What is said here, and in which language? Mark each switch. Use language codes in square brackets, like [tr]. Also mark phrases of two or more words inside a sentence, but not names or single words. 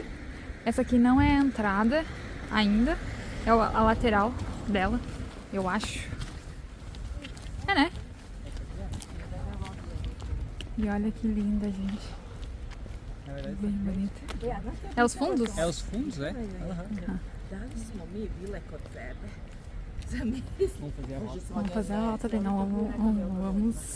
[pt] Essa aqui não é a entrada ainda. É a lateral dela, eu acho. É, né? E olha que linda, gente. Na verdade, Bem bonita. É os fundos? é os fundos, é? [hr] Dali smo mi bile kod tebe. [pt] Vamos fazer a volta. Vamos fazer a volta ali, não vamos.